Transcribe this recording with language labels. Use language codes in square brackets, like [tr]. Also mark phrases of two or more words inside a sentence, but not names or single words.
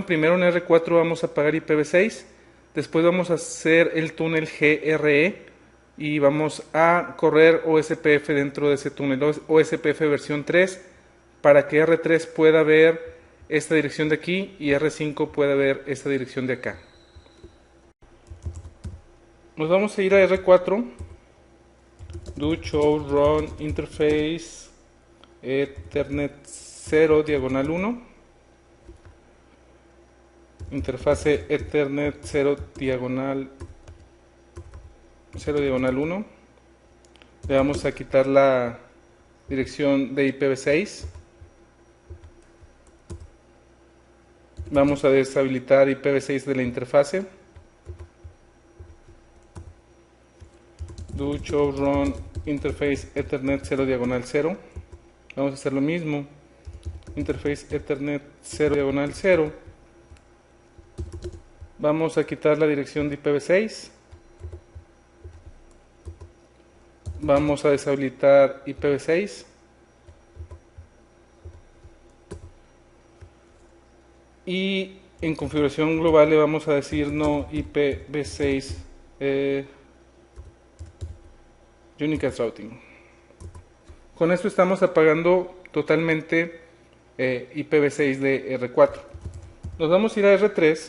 [es] Primero en R4 vamos a apagar IPv6, después vamos a hacer el túnel GRE y vamos a correr OSPF dentro de ese túnel, OSPF versión 3, para que R3 pueda ver esta dirección de aquí y R5 pueda ver esta dirección de acá. Nos vamos a ir a R4, [en] do show run interface Ethernet [es] 0 diagonal 1, interfase Ethernet 0 diagonal 1. Le vamos a quitar la dirección de IPv6. Vamos a deshabilitar IPv6 de la interfase. [en] Do show run interface Ethernet 0 diagonal 0. [es] Vamos a hacer lo mismo. [en] Interface Ethernet 0 diagonal 0. [es] Vamos a quitar la dirección de IPv6. Vamos a deshabilitar IPv6. Y en configuración global le vamos a decir [en] no IPv6 unicast routing. [es] Con esto estamos apagando totalmente IPv6 de R4. Nos vamos a ir a R3.